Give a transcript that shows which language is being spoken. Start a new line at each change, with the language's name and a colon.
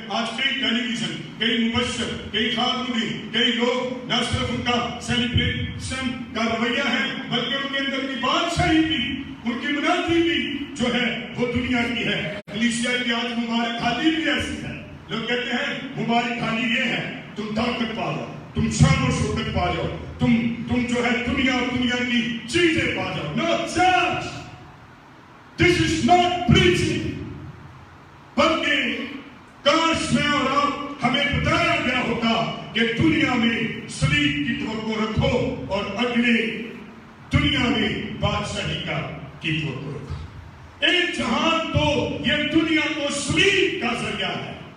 Urdu: آج کئی ٹیلی ویژن, کئی مبشر, کئی خاتون, کئی لوگ نہ صرف ان کا سیلیبریشن کا رویہ ہے بلکہ ان کے اندر کی بادشاہی بھی, ان کی منادی بھی جو ہے وہ دنیا کی ہے. کلیسیا کی آج مبارک حالی بھی ایسی ہے. لوگ کہتے ہیں مبارک حالی یہ ہے تم طاقت پا جاؤ, تم شان و شوکت پا جاؤ, تم جو ہے دنیا کی چیزیں پا جاؤ.
English: No church, this is not preaching.
Urdu: بلکہ کاش میں اور آپ ہمیں بتایا گیا ہوتا کہ دنیا میں صلیب کی توقع رکھو اور اگلے دنیا میں بادشاہی کی توقع رکھو. ایک جہان تو یہ دنیا کو صلیب کا ذریعہ ہے.